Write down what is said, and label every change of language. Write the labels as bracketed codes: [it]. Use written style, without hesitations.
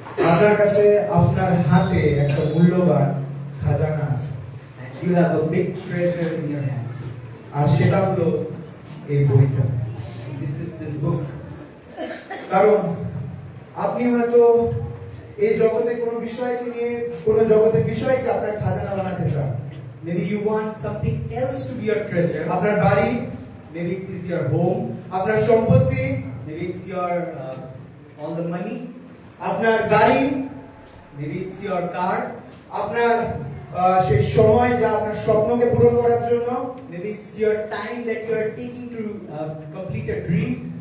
[bn] আপনার কাছে আপনার হাতে একটা মূল্যবান খাজানা আছে। [en] You have a big treasure in your hand. [bn] আর সেটা হলো এই বইটা। [en] This is this book. [bn] কারণ আপনি হয়তো এই জগতে কোনো বিষয়কে নিয়ে, কোনো জগতের বিষয়কে আপনার খাজানা বানাতে চান। [en] Maybe you want something else to be your treasure. [bn] আপনার বাড়ি, [en] Maybe it is your home. [bn] আপনার সম্পত্তি, [en] Maybe it's your all the money. [bn] আপনার গাড়ি, [en] Maybe it's your car. [bn] আপনার সেই সময় যা আপনার স্বপ্নকে পূরণ করার জন্য, [en] Maybe it's your time that you are taking to complete a dream.